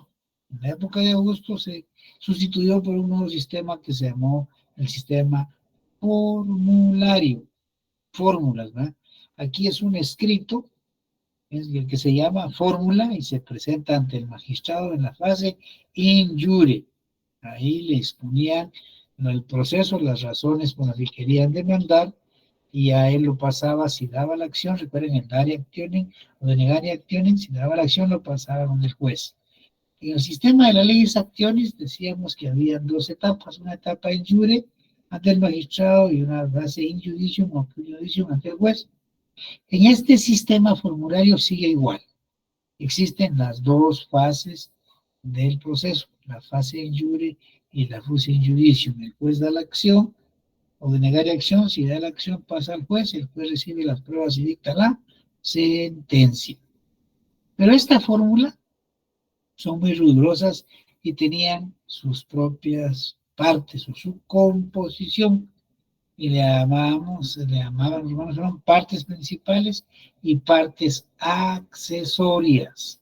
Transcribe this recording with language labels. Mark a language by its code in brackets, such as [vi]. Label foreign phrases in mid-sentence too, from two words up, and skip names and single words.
[es] En la época de Augusto se sustituyó por un nuevo sistema que se llamó el sistema formulario. Fórmulas, ¿verdad? Aquí es un escrito, es el que se llama fórmula y se presenta ante el magistrado en la fase [la] in jure. [es] Ahí le exponían el proceso, las razones por las que querían demandar, y a él lo pasaba, si daba la acción, recuerden el [la] dare actionem [es] o [la] denegare actionem, [es] si daba la acción lo pasaba con el juez. En el sistema de la ley actionis decíamos que había dos etapas, una etapa [la] in jure [es] ante el magistrado y una fase [la] in judicium [es] o judicium ante el juez. En este sistema formulario sigue igual. Existen las dos fases del proceso, la fase [la] in jure [es] y la fase [la] in judicium. [es] El juez da la acción o denegar acción, si da la acción pasa al juez, el juez recibe las pruebas y dicta la sentencia. Pero esta fórmula son muy rigurosas y tenían sus propias partes o su composición, y le llamaban, son partes principales y partes accesorias.